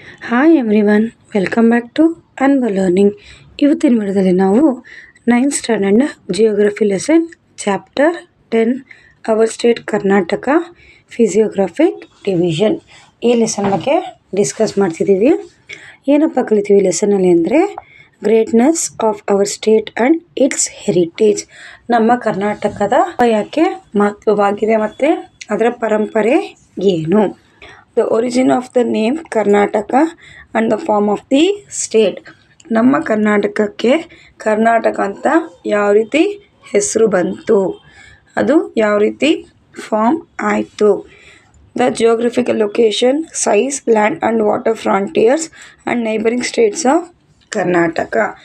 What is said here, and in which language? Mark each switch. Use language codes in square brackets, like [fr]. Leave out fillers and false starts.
[en] Hi everyone, welcome back to ಅನ್ವ learning. [kn] ಇವತ್ತಿನ ವಿಡಿಯೋದಲ್ಲಿ ನಾವು 9th ಸ್ಟ್ಯಾಂಡರ್ಡ್ನ geography lesson chapter 10 [en] our state Karnataka physiographic division [kn] ಈ lesson ಬಗ್ಗೆ ಡಿಸ್ಕಸ್ ಮಾಡ್ತಿದ್ದೀವಿ. ಏನಪ್ಪ ಕಲಿತೀವಿ ಲೆಸನಲ್ಲಿ ಅಂದರೆ [en] Greatness of our state and its heritage. [kn] ನಮ್ಮ ಕರ್ನಾಟಕದ ಯಾಕೆ ಮಹತ್ವವಾಗಿದೆ ಮತ್ತು ಅದರ ಪರಂಪರೆ ಏನು. [en] The origin of the name Karnataka and the form of the state. [kn] ನಮ್ಮ ಕರ್ನಾಟಕಕ್ಕೆ ಕರ್ನಾಟಕ ಅಂತ ಯಾವ ರೀತಿ ಹೆಸರು ಬಂತು, ಅದು ಯಾವ ರೀತಿ ಫಾರ್ಮ್ ಆಯಿತು. [en] The geographical location, size, land and water frontiers and neighbouring states of Karnataka.